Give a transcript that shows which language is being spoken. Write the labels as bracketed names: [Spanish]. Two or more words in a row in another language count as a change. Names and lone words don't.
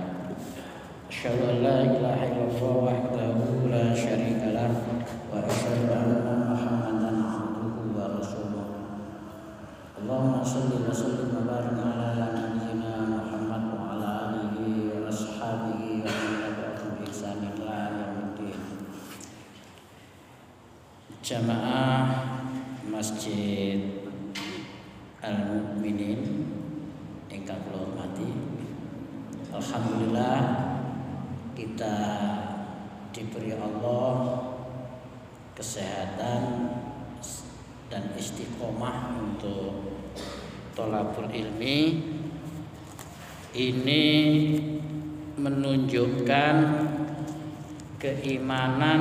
[Arabic] أشهد أن لا إله إلا الله وحده لا شريك له وأشهد أن محمدا عبده ورسوله. اللهم صل وسلم وبارك على نبينا محمد وعلى آله وأصحابه ومن تبعهم بإحسان إلى يوم. [Indonesian] Jamaah Masjid Al-Mukminin [Javanese] ingkang kula hormati, [Indonesian] alhamdulillah kita diberi Allah kesehatan dan istiqomah untuk [Arabic] طلب العلم. [Indonesian] Ini menunjukkan keimanan